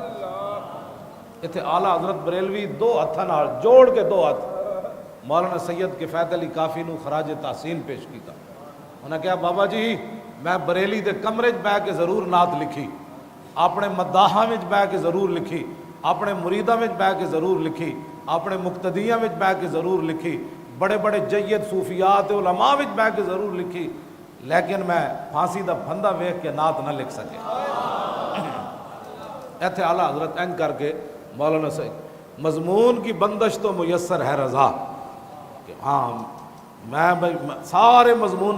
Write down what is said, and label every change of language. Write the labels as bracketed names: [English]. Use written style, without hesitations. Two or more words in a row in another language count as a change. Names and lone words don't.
[Punjabi] اتنے اعلیٰ حضرت بریلوی 2 ہاتھاں نال جوڑ کے 2 ہاتھ مولانا سید کفایت علی کافی نو خراج تحسین پیش کیتا۔ [Urdu] انہوں نے کہا [Punjabi] بابا جی میں بریلی دے کمرے بہ کے ضرور نعت لکھی، اپنے مداحاں وچ بہ کے ضرور لکھی، اپنے مریداں وچ بہ کے ضرور لکھی، اپنے مقتدیاں وچ بہ کے ضرور لکھی، بڑے بڑے جید صوفیات علماء وچ بہ کے ضرور لکھی، لیکن میں پھانسی دا پھندا ویکھ کے نعت نہ لکھ سکے۔ ایتھے اعلیٰ حضرت این کر کے مولانا سید [Urdu] مضمون کی بندش تو میسر ہے رضا، [Punjabi] کہ ہاں میں سارے مضمون